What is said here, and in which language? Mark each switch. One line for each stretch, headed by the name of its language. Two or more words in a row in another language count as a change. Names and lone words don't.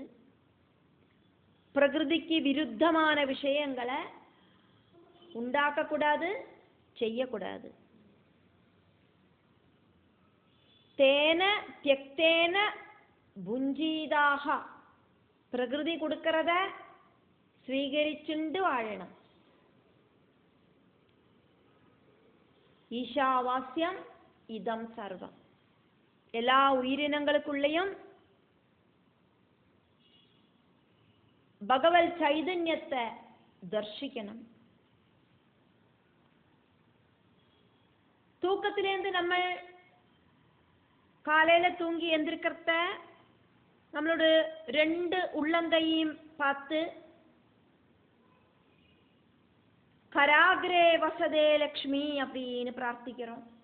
Tamil: பிரகிருதிக்கு விருத்தமான விஷயங்களை உண்டாக்கக்கூடாது, செய்யக்கூடாது.
Sanskrit: தேன தியக்தேன புஞ்சீதாக,
Tamil: பிரகிருதி கொடுக்கறத
Malayalam: സ്വീകരിച്ചുണ്ട് വാഴണം.
Sanskrit: ഈശാവാസ്യം ഇതം സർവം,
Malayalam: എല്ലാ ഉയിരിനങ്ങൾക്കുള്ളയും ഭഗവത് ചൈതന്യത്തെ ദർശിക്കണം.
Tamil: தூக்கத்திலேருந்து நம்ம காலையில தூங்கி எந்திரிக்கிறத நம்மளோட 2 உள்ளங்கையும் பார்த்து
Sanskrit: கராகிரே வசதே லக்ஷ்மி
Tamil: அப்படின்னு பிரார்த்திக்கிறோம்.